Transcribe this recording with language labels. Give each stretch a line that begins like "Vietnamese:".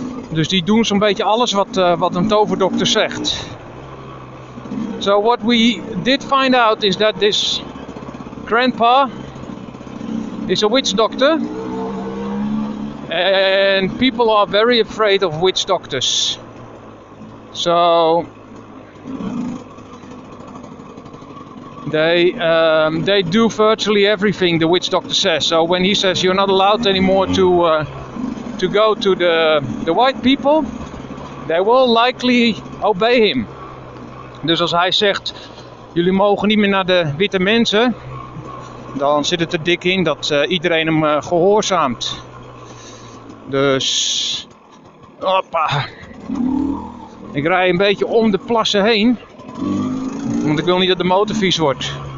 Dutch: Dus die doen zo'n beetje alles wat een toverdokter zegt.
English: So what we did find out is that this grandpa is a witch doctor. And people are very afraid of witch doctors. So they do virtually everything the witch doctor says. So when he says you're not allowed anymore to go to the white people, they will likely obey him.
Dutch: Dus als hij zegt jullie mogen niet meer naar de witte mensen, dan zit het er dik in dat iedereen hem gehoorzaamt. Dus hoppa. Ik rij een beetje om de plassen heen, want ik wil niet dat de motor vies wordt.